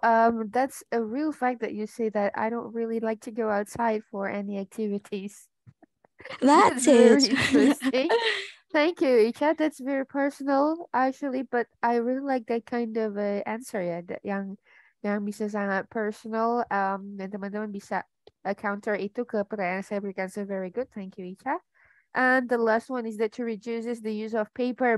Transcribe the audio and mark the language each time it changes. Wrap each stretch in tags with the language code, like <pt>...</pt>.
<en>That's a real fact that you say that I don't really like to go outside for any activities. That's very it. interesting. Thank you, Icha. That's very personal actually, but I really like that kind of answer ya,</en> <id>yang bisa sangat personal. Dan teman-teman bisa counter itu ke pertanyaan yang saya berikan.</id> <en>So very good. Thank you, Icha. And the last one is that to reduces the use of paper.</en>